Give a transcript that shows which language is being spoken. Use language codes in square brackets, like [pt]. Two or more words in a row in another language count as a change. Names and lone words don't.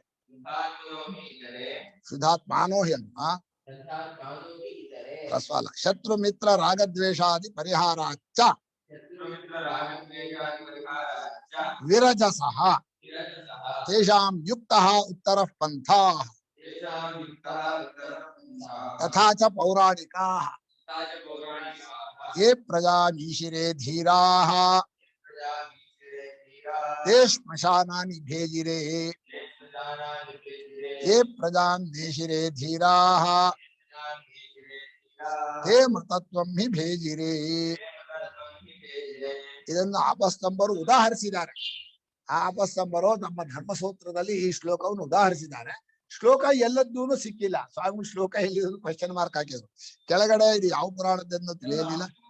[sa] ಶುದ್ಧಾತ್ಮಾನೋ ಹಿ [kn] ಅಲ್ವಾ ರಸ್ವಾಲ. [sa] ಶತ್ರು ಮಿತ್ರ ರಾಗದ್ವೇಷಾದಿ ಪರಿಹಾರಾಚ್ಚ ವಿರಜಸಃ ತೇಷಾಂ ಯುಕ್ತಃ ಉತ್ತರಃ ಪಂಥಾಃ ತಥಾ ಚ ಪೌರಾಣಿಕಾಃ ಯೇ ಪ್ರಜಾಮೀಶಿರೇ ಧೀರಾಃ ತೇ ಶ್ಮಶಾನಾನಿ ಭೇಜಿರೇ. ಯೇ ಪ್ರಜಾನ್ ದೇಶಿರೇ ಧೀರಾಃ ತೇ ಮೃತತ್ವಂ ಹಿ ಭೇಜಿರೇ. [kn] ಇದನ್ನು ಆಪಸ್ತಂಭರು ಉದಾಹರಿಸಿದ್ದಾರೆ. ಆ ಆಪಸ್ತಂಭರು ನಮ್ಮ ಧರ್ಮಸೂತ್ರದಲ್ಲಿ ಈ ಶ್ಲೋಕವನ್ನು ಉದಾಹರಿಸಿದ್ದಾರೆ. ಶ್ಲೋಕ ಎಲ್ಲದ್ದೂ ಸಿಕ್ಕಿಲ್ಲ. ಸ್ವಾಮಿ ಶ್ಲೋಕ ಎಲ್ಲಿದ್ರು [en] question mark [kn] ಹಾಕಿದ್ರು. ಕೆಳಗಡೆ ಇದು ಯಾವ ಪುರಾಣದ್ದನ್ನು ತಿಳಿಯಲಿಲ್ಲ.